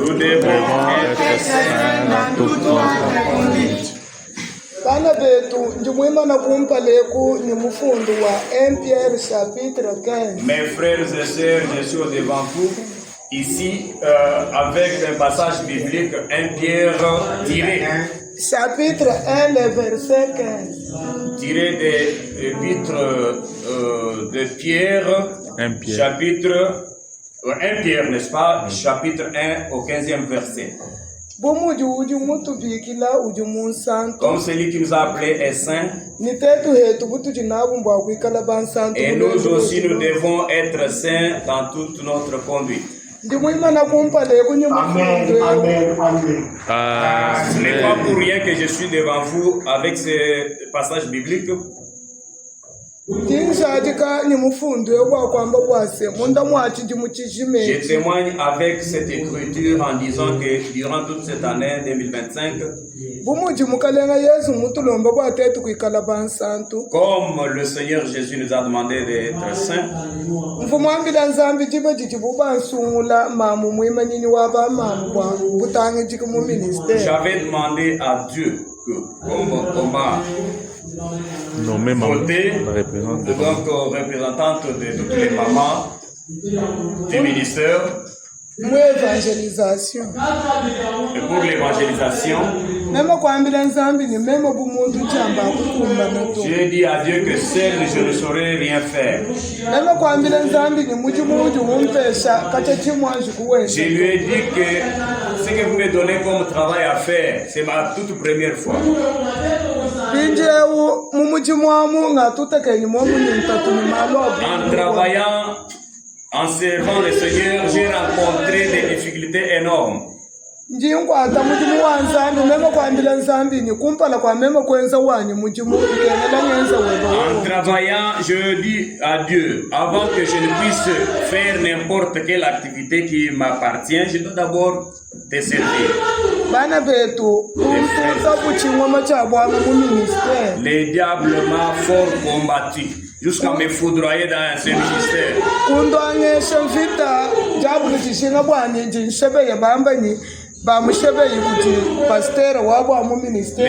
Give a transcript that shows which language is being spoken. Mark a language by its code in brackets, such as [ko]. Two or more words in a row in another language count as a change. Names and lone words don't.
[fr] devons être saints dans toute notre conduite. [lun] Bana betu njimwima na kumpa leku ni mfundu wa 1 Pierre chapitre 15. [fr] Mes frères et sœurs, je suis devant vous ici avec un passage biblique 1 Pierre Chapitre 1, le verset 15. tiré des épîtres de Pierre, 1 Pierre. chapitre 1 Pierre, n'est-ce pas? Chapitre 1 au 15e verset. [lun] Bomuji uji mutubikila uji munsantu. [fr] Comme celui qui nous a appelés est saint, [lun] Ni tetu hetu butuji nabu kwikala bansantu. [fr] et nous aussi nous devons être saints dans toute notre conduite. [lun] Ndimwima na kumpa leku ni mfundu. [fr] Ce n'est pas pour rien que je suis devant vous avec ce passage biblique. [lun] Tinshadika ni mfundu kwa kwamba kwase munda mwachi jimuchishime. [fr] Je témoigne avec cette écriture en disant que durant toute cette année 2025, [lun] Bomuji mukalenga Yesu mutulomba kwa tetu kwikala bansantu. [fr] comme le Seigneur Jésus nous a demandé d'être saints, [lun] Mfumwambila nzambi jibe jijibuba nsungula mamu mwima nyini waba mamu kwa butange jika mu ministère. [fr] j'avais demandé à Dieu que, comme Nommé maman, voter, la représentante. donc représentante de toutes les mamans du ministère, [lun] Mu evangelisation. [fr] et pour l'évangélisation, [lun] Mema kwambila nzambi ni mema bumuntu chamba kukumba nato. [fr] j'ai dit à Dieu que seul je ne saurais rien faire. [lun] Mema kwambila nzambi ni muji muji umpesha kachachi mwanji kuweza. [fr] Je lui ai dit que ce que vous me donnez comme travail à faire, c'est ma toute première fois. [lun] Pinjewu mumuji mwamu nga tutekenyi mwamu ni mtatu ni malobi. [fr] En travaillant, en servant le Seigneur, j'ai rencontré des difficultés énormes. [lun] Njinkwata mujimu wa nzambi mema kwambila nzambi ni kumpala kwa mema kwenza wanyi mujimu ikenela nyenza [fr] En [lun] wewe. [fr] travaillant, je dis à Dieu, avant que je ne puisse faire n'importe quelle activité qui m'appartient, je dois d'abord te servir. [lun] Bana betu kumfunza kuchingwa machabwa mu ministère. [fr] Le diable m'a fort combattu jusqu'à me foudroyer dans ce ministère. [lun] Kundwangesha mvita jabulu chishinga bwani jinshebe ya bambanyi bamushebe yukuti pasteur wabo mu ministère.